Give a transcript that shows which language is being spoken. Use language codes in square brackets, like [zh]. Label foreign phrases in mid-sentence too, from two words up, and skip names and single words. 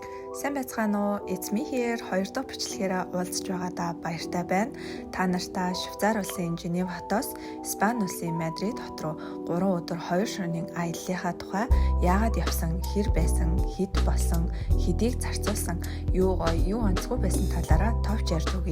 [mn] Сайн байцгаана уу? [en] It's me here. [mn] 2 дахь бичлэгээр уулзж байгаадаа баяртай байна. Та нартай Швейцар улсын Женев хотоос Испани улсын Мадрид хот руу 3 өдөр 2 шөнийн аяллахаа тухай яагаад явсан, хэр байсан, хэд болсон, хэдийг зарцуулсан, юу гоё, юу онцгүй байсан талаараа товч ярьж өгье.